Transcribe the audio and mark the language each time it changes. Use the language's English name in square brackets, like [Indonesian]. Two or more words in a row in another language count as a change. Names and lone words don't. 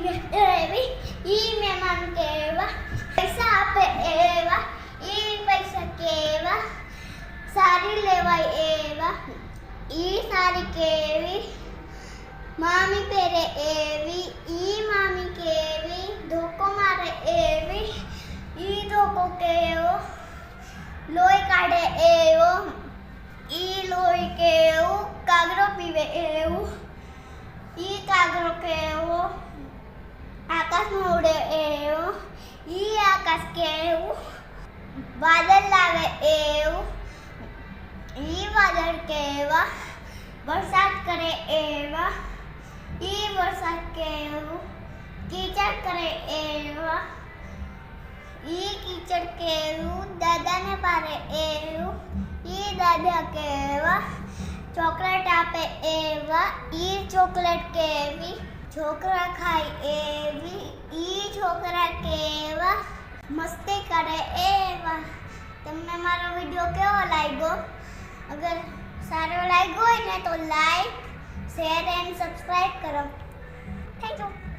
[Gujarati] એવી, યે મહેમાન કેવા, પૈસા પે એવા, યે પૈસા કેવા, સારી લેવાઈ એવા, યે સારી કેવી, મામી પેરે એવી, ઈ મામી કેવી, ધોકો મારે એવી, ઈ ધોકો કેવો, લોઈ કાઢે એવો, ઈ લોઈ કેવો, કાગરો પીવે એવો, ઈ કાગરો કેવો, આકાશ મેં ઉડે એવો, ઈ આકાશ કેવો, બાદલ લાવે એવો, ઈ બાદલ કેવા, બરસાત કરે એવા, ઈ બરસાત કેવો, કીચડ કરે એવા, ઈ કીચડ કેવો, દાદા ને પારે એવો, ઈ દાદા કેવા, ચૉકલેટ આપે એવા, ઈ ચૉકલેટ કેવી, છોકરા ખાઈ એવી, ઈ છોકરા કેવા, મસ્તી કરે એવા। તમને મારો વિડિયો કેવો લાગ્યો? અગર સારો લાગ્યો હોય ને તો [English] like, share and subscribe [Gujarati] કરો. [English] Thank you.